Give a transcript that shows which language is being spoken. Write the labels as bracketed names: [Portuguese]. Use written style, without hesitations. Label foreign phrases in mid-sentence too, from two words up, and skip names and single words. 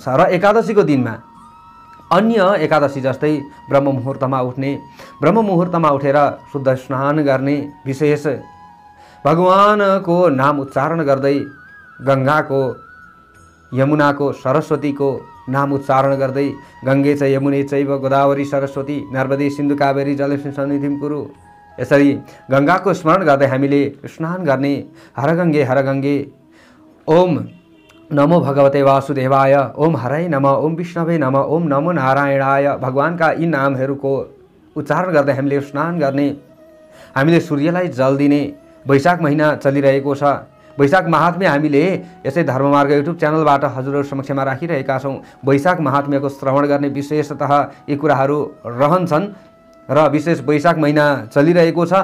[Nepali] र एकादशीको दिनमा अन्य एकादशी जस्तै ब्रह्म मुहुर्तमा उठ्ने, ब्रह्म मुहुर्तमा उठेर शुद्ध स्नान गर्ने, विशेष भगवानको नाम उच्चारण गर्दै गङ्गाको, यमुनाको, सरस्वतीको नाम उच्चारण गर्दै [Sanskrit] गङ्गे च यमुने चैव गोदावरी सरस्वती नर्मदे सिन्धु कावेरी जलेस्मिन् सन्निधिं कुरु, [Nepali] यसरी गङ्गाको स्मरण गर्दै हामीले स्नान गर्ने। [Sanskrit] हर गङ्गे ओम नमो भगवते वासुदेवाय, ओम हरै नमः, ओम विष्णवे नमः, ओम नमो नारायणाय, [Nepali] भगवानका यी नामहरूको उच्चारण गर्दै हामीले स्नान गर्ने। हामीले सूर्यलाई जल दिने। वैशाख महिना चलिरहेको छ। वैशाख महात्म्य हामीले यसै धर्ममार्ग [English] YouTube channel [Nepali] हजुरहरू समक्षमा राखिरहेका छौँ। वैशाख महात्म्यको श्रवण गर्ने विशेषतः यी कुराहरू रहन्छन् र विशेष वैशाख महिना चलिरहेको छ।